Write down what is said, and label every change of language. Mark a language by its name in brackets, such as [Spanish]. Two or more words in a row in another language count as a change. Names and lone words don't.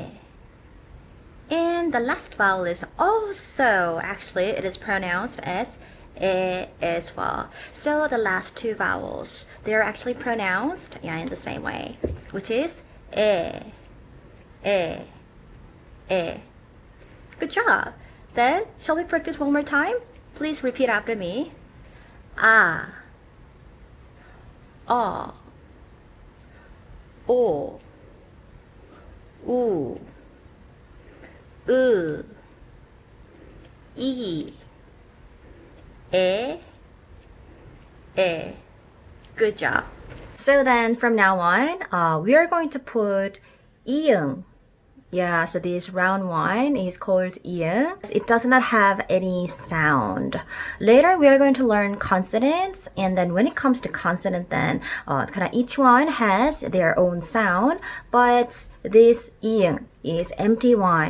[English] And the last vowel is also, actually, it is pronounced as as well. So the last two vowels, they're actually pronounced in the same way, which is e, e, e. Good job. Then, shall we practice one more time? Please repeat after me. Ah, o, o, u, e, e, e. Good job. So then from now on, we are going to put iung. Yeah, so this round one is called iung. It does not have any sound. Later, we are going to learn consonants, and then when it comes to consonant, then kind of each one has their own sound, but this iung is empty one.